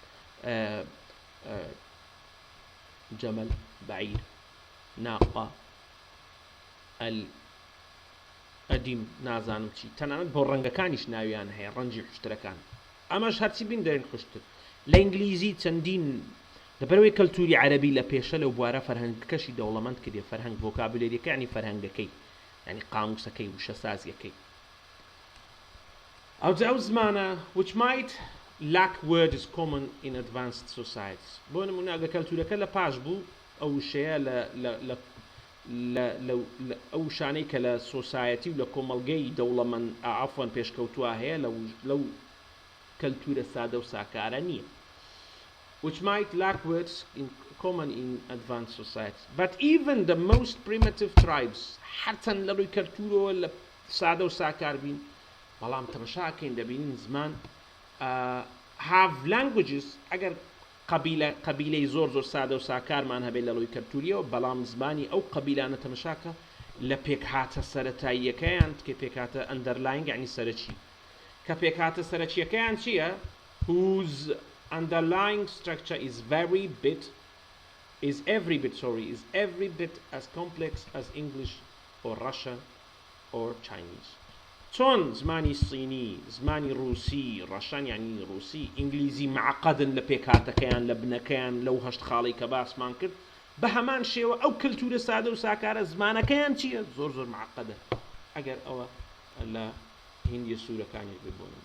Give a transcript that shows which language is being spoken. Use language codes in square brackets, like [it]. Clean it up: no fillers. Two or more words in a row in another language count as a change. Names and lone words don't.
[ar] جەمەل بەعیر ناقە [ckb] ئەدیم نازانم چی تەنانەت بۆ ڕەنگەکانیش ناویان هەیە ڕەنجی حوشترەکان ئەمەش هەرچی بین دەرێن حوشتر لە ئینگلیزی چەندین لەبەرەوەی کەلتوری عەرەبی لە پێشە لەو بوارە فەرهەنگەکەشی دەوڵەمەند کردێ فەرهەنگ ڤۆکابولێریەکە یعنی فەرهەنگەکەی یعنی قاموسەکەی وشەسازیەکەی ئەو زمانە [en] which might lack words common in advanced societies [ckb] بۆ نمونە ئەگە کەلتورەکە لە پاش بوو ئەو وشەیە ئەو شانەی کە لە سۆسایەتی و لە کۆمەڵگەی دەوڵەمەند عەفوەن پێشکەوتووە هەیە لەو کەلتورە سادە و ساکارە نییە which [en] might lack words common in advanced societies but even the most primitive tribes حتى [ckb] لە ڕووی کەلتورەوە لە سادە و ساکار بین بەڵام تەماشاکەین دەبینین زمان [en] have languages [ckb] ئەگەر قبیلەی زۆر سادە و ساکارمان هەبێت لە ڕووی کەلتوریەوە بەڵام زمانی ئەو قبیلانە تەماشاکە لە پێکهاتە سەرەتاییەکەیان کە پێکهاتە ئەندەرلاینگ یعنی سەرەکی کە پێکهاتە سەرەکیەکەیان چییە [en] whose underlying structure is every bit as complex as English or Russian or Chinese [ckb] چۆن زمانی سینی زمانی ڕووسی ڕەشان یعنی ڕووسی ئینگلیزی معقدن لە پێکهاتەکەیان لە بنەکەیان لەو هەشت خاڵی کە باسمان کرد بە هەمان شێوە ئەو کەلتورە سادە و ساکارە زمانەکەیان چییە زۆر معقدە ئەگەر ئەوە لە هیندیە سوورەکانی ببوونن